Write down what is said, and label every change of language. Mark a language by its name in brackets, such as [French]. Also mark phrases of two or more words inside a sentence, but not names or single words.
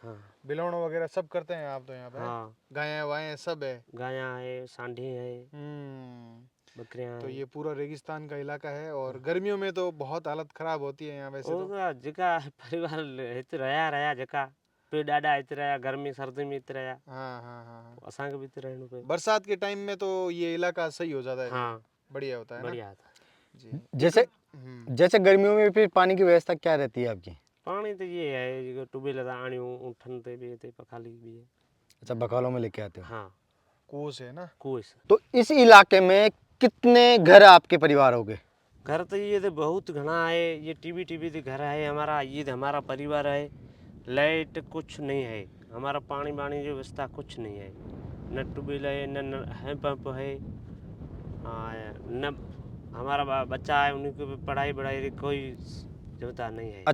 [Hindi] बिलौन वगैरह सब करते हैं आप तो यहाँ पे? हाँ, गायें वायें सब है? गाया है, सांडी है, बकरियां। तो ये पूरा रेगिस्तान का इलाका है और गर्मियों में तो बहुत हालत खराब होती है यहाँ वैसे तो। [Sindhi] जगह परिवार रहा जगह पे ॾाढा हिते रहिया गर्मी सर्दी में हिते रहिया [Hindi] हाँ हाँ हाँ हाँ। [Sindhi] असांखे बि हिते रहणो पियो [Hindi] बरसात के टाइम में तो ये इलाका सही हो जाता है, हाँ बढ़िया होता है ना। बढ़िया था जी। जैसे हम्म। जैसे गर्मियों में फिर पानी की व्यवस्था क्या रहती है आपकी? [Sindhi] पाणी त ये है जेको टूबेल था आणियूं उठनि ते ॿिए ते पखाली बि है [Hindi] अच्छा, बकालों में लेके आते हो। हाँ कुओं से है ना। कुएं से तो इस इलाके में कितने घर आपके परिवार हो गए? घर तो ये तो बहुत घना है ये टीबी ते घर है हमारा ये तो हमारा परिवार है लाइट कुछ नहीं है हमारा पानी वाणी की व्यवस्था कुछ नहीं है न ट्यूबवेल है न है पंप है न हमारा बच्चा है उनकी भी पढ़ाई बढ़ाई की कोई सुविधा नहीं है